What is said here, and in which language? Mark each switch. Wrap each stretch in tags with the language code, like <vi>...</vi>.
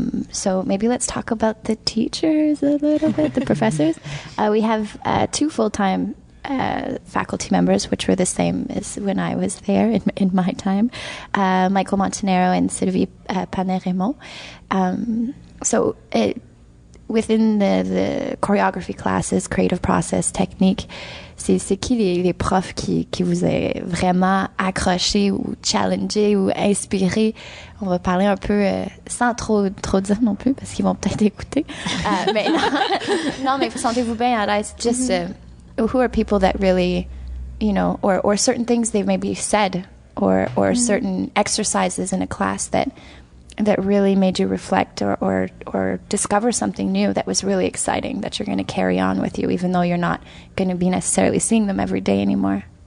<en>So maybe let's talk about the teachers a little bit, the professors. We have 2 full-time faculty members, which were the same as when I was there in my time, Michael Montanaro and Sylvie Paneremo. So within the choreography classes, creative process, technique,</en> <fr>c'est qui les profs qui vous a vraiment accroché ou challengé ou inspiré? On va parler un peu sans trop dire non plus, parce qu'ils vont peut-être écouter. Mais non, mais sentez-vous bien à l'aise.</fr> <en>Just who are people that really, you know, or certain things they've maybe said, or certain exercises in a class that really made you reflect or discover something new that was really exciting that you're going to carry on with you, even though you're not going to be necessarily seeing them every day anymore?</en>